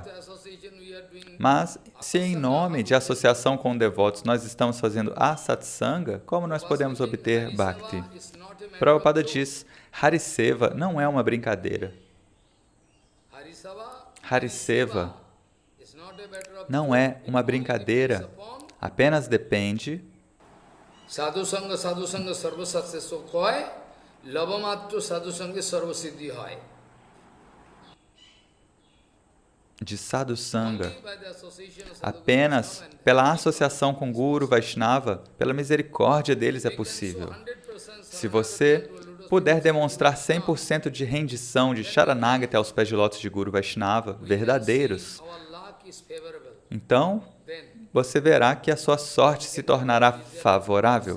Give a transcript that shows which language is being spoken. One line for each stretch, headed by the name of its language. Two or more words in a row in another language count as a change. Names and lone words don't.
Portuguese: Mas, se em nome de associação com devotos nós estamos fazendo a satsanga, como nós podemos obter Bhakti? Prabhupada diz, Hariseva não é uma brincadeira. Hariseva não é uma brincadeira, apenas depende
Bangla: সাধু সঙ্গ সর্ব শাস্ত্রে কয়, লবমাত্র সাধু সঙ্গে সর্ব সিদ্ধি হয়.
Portuguese: De Sadhu Sangha. Apenas pela associação com Guru Vaishnava, pela misericórdia deles é possível. Se você puder demonstrar 100% de rendição, de Sharanagati aos pés de lótus de Guru Vaishnava, verdadeiros, então você verá que a sua sorte se tornará favorável.